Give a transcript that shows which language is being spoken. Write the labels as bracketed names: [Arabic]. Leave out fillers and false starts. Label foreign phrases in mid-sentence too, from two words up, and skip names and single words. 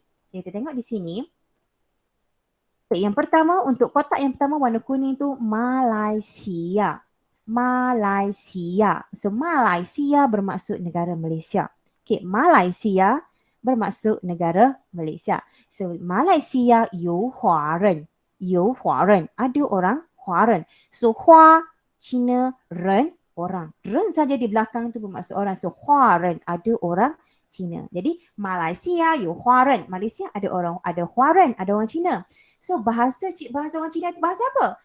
[Malay] Okay, kita tengok di sini. Yang pertama, untuk kotak yang pertama warna kuning tu Malaysia. Malaysia. So Malaysia bermaksud negara Malaysia. Okay, Malaysia bermaksud negara Malaysia. [Chinese] So Malaysia 有华人. 有华人. [Malay] Ada orang 华人. So Hua, Cina, Ren, orang. Ren saja di belakang tu bermaksud orang. [Chinese] So 华人, [Malay] ada orang Cina. Jadi Malaysia [Chinese] 有华人. [Malay] Malaysia ada orang, ada 华人, ada orang Cina. So bahasa orang Cina itu bahasa apa?